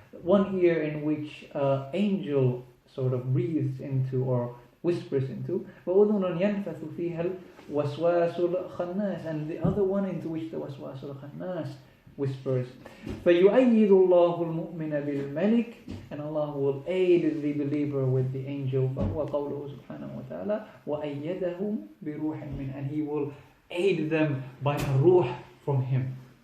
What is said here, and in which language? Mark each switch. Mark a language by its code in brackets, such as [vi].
[en] One ear in which angel sort of breathes into or whispers into. [ar] وأذن ينفث فيها الوسواس الخناس. [en] And the other one into which the waswas al-khannas whispers. [ar] فَيُؤَيِّدُ اللَّهُ الْمُؤْمِنَ بِالْمَلِكِ. [en] And Allah will aid the believer with the angel. [ar] وَقَوْلُهُ سُبْحَانَهُ وَتَعَالَى وَأَيَّدَهُمْ بِرُوحٍ مِّنْ. [en] And He will aid them by a ruh from Him.